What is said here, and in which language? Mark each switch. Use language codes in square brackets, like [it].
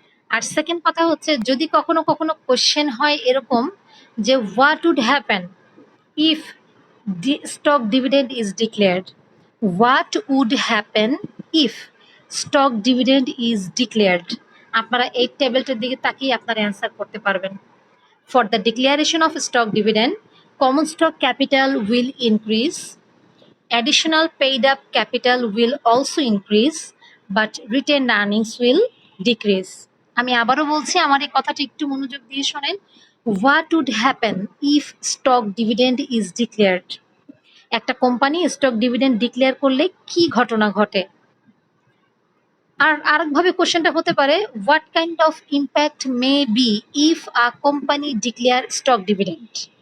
[bn] আর second কথা হচ্ছে যদি কখনো কখনো কোয়েশ্চেন হয় এরকম যে [en] what would happen if stock dividend is declared, [bn] what would happen if stock dividend is declared, আপনারা এই টেবিলটার দিকে তাকিয়ে আপনারা অ্যান্সার করতে পারবেন। [en] For the declaration of stock dividend, common stock capital will increase, additional paid up capital will also increase, but retained earnings will decrease. [bn] আমি আবারও বলছি, আমার এই কথাটি একটু মনোযোগ দিয়ে শোনেন। [en] what would happen if stock dividend is declared, [bn] একটা কোম্পানি স্টক ডিভিডেন্ড ডিক্লেয়ার করলে কি ঘটনা ঘটে। আর আরেকভাবে কোশ্চেনটা হতে পারে [en] What kind of impact may be if a company declare stock dividend.